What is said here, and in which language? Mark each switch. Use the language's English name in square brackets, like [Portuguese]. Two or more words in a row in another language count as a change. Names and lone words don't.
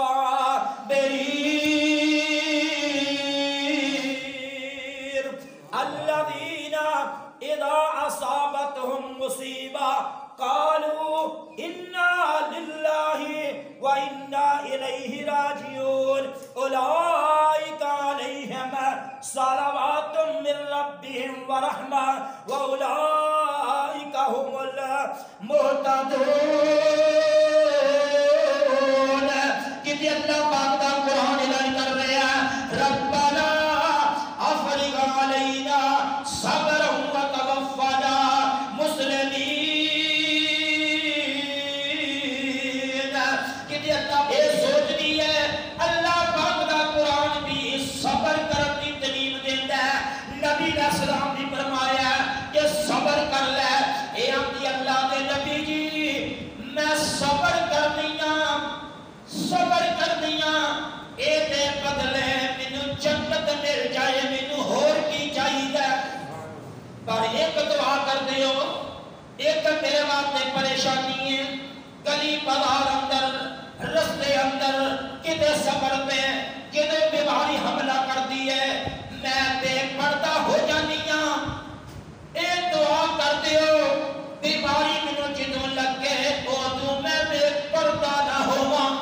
[Arabic] الصَّابِرِينَ الَّذِينَ إِذَا أَصَابَتْهُمْ مُصِيبَةٌ قالوا انا للہ وانا الیہ راجعون اولئک علیہم صلوات من ربہم ورحمہ واولئک هم المہتدون [Punjabi] کہ اللہ پاک دا قرآن اعلان کر رہا ہے [Arabic] ربنا افرغ علینا صبرا وتوفنا مسلمین [Punjabi] السلام نے فرمایا کہ صبر کر لے اے آمدی اللہ دے نبی جی میں صبر کر دیا اے دے بدلے مینوں جنت مل جائے مینوں ہور کی چاہیے پر ایک دعا کر دیو ایک میرے واسطے پریشانی ہے گلی بازار اندر رستے اندر کدے صبر پہ کدے بیماری حملہ کر دی ہے میں بے پردہ ہو جانی ہاں اے دعا کر دیو بیماری مینوں جدوں لگے ادوں میں بے پردہ نہ ہو